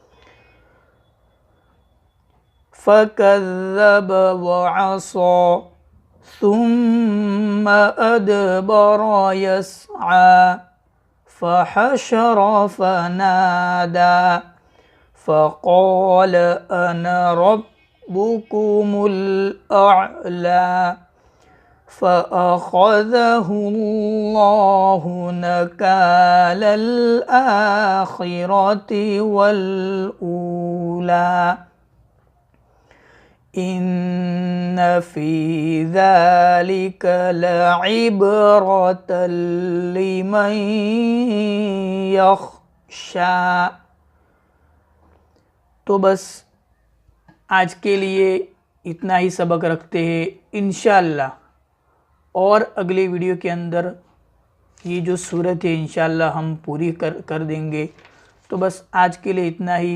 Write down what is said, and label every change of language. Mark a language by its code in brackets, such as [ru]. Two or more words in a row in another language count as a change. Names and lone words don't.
[ar] فكذب وعصى ثم أدبر يسعى فحشر فنادى فقال أنا ربكم الأعلى فأخذه الله نكال الآخرة والأولى إن في ذلك لعبرة لمن يخشى. [hi] तो बस आज के लिए इतना ही सबक रखते हैं। इंशाअल्लाह और अगले वीडियो के अंदर ये जो सूरत है इंशाअल्लाह हम पूरी कर देंगे। तो बस आज के लिए इतना ही।